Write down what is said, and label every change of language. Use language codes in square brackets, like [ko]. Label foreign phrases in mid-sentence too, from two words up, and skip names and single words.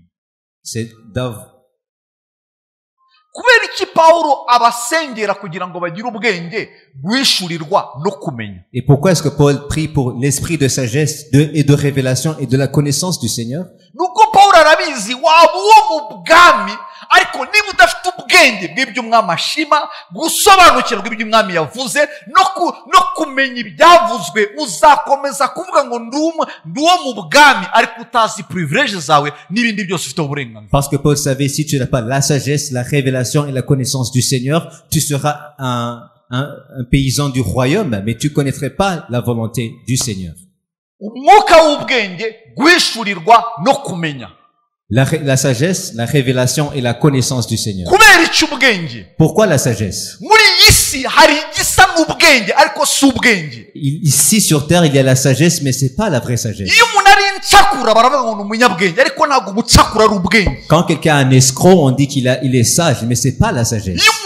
[fr] C'est David. [rw] Kubera iki Paulo abasengera kugira ngo bagire ubwenge bwishurirwa no kumenya? [fr] Et pourquoi est-ce que Paul prie pour l'esprit de sagesse et de révélation et de la connaissance du Seigneur? [rw] Nuko Paulo arabizi waba uwo mu bwami ariko niba udafite ubwenge bw'ibyo umwami ashima gusobanukirwa ibyo umwami yavuze no kumenya ibyavuzwe uzakomeza kuvuga ngo ndi uwo mu bwami ariko utazi privilege zawe n'ibindi byose ufite uburenganzira. [fr] Parce que Paul savait si tu n'as pas la sagesse, la révélation et la connaissance du Seigneur, tu seras un paysan du royaume, mais tu connaîtrais pas la volonté du Seigneur. [rw] Umwuka w'ubwenge gwishurirwa no kumenya. [fr] La sagesse, la révélation et la connaissance du Seigneur. Pourquoi la sagesse? Ici sur terre, il y a la sagesse, mais c'est pas la vraie sagesse. Quand quelqu'un a un escroc, on dit qu'il est sage, mais c'est pas la sagesse.